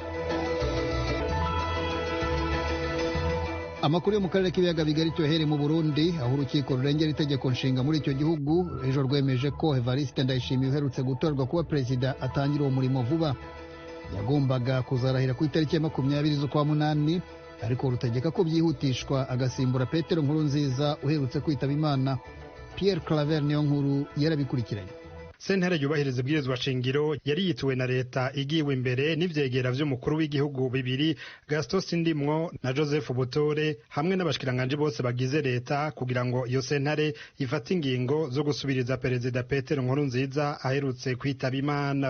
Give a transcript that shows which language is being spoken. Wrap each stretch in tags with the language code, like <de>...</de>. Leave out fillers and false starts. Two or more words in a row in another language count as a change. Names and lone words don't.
<rw>Amakuru yo mu karere k'ibiyaga bigari cyohere mu Burundi, aho urukiko rurengera itegeko nshinga muri icyo gihugu ejo rwemeje ko Evariste Ndayishimiye uherutse gutorwa kuba perezida atangira uwo murimo vuba. Yagombaga kuzarahira ku itariki ya 20 z'ukwa munani, ariko rutegeka ko byihutishwa agasimbura Petero Nkurunziza uherutse kwitaba Imana. Pierre Claver niyo nkuru yarabikurikiranye.</rw> <rn>Sentare yubahiriza ibwirizwa shingiro yari yituwe na leta igiwe imbere n'ivyegera vy'umukuru w'igihugu bibiri Gaston Sindimwo na Joseph Butore hamwe n'abashikiranganje bose bagize leta kugira ngo iyo sentare ifate ingingo zo gusubiriza perezida Petero Nkurunziza aherutse kwitaba Imana.</rn>